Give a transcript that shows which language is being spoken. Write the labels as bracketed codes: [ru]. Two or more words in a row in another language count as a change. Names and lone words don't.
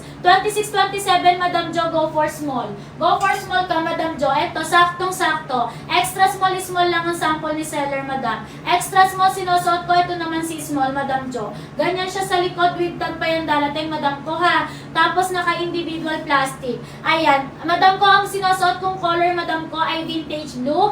[tl] 26-27, Madam Jo, [en] go for small. Go for small [tl] ka, Madam Jo. Eto, saktong-sakto. [en] Extra small [tl] lang ang sample ni seller, Madam. [en] Extra small, [tl] sinusuot ko. Ito naman si small, Madam Jo. Ganyan siya sa likod, [en] with tag [tl] pa yung dalating, Madam ko, ha. Tapos, naka-individual plastic. Ayan, Madam ko, ang sinusuot kong color, Madam ko, ay [en] vintage blue.